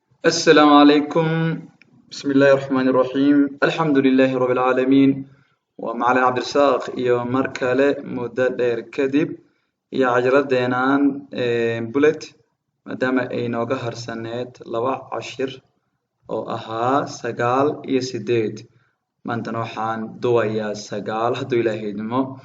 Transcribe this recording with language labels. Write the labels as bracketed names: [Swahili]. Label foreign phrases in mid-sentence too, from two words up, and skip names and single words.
[Arabic] السلام عليكم. بسم الله الرحمن الرحيم. الحمد لله رب العالمين. [Somali] Waa Macalin Cabdirasaaq iyo mar kale muddo dheer kadib iyo cajaladeenaan, ee, bullet, maadaama ay nooga harsaneed laba cashir oo ahaa sagaal iyo siddeed. Maantana waxaan duwayaa sagaal, hadduu Ilaahay idmo.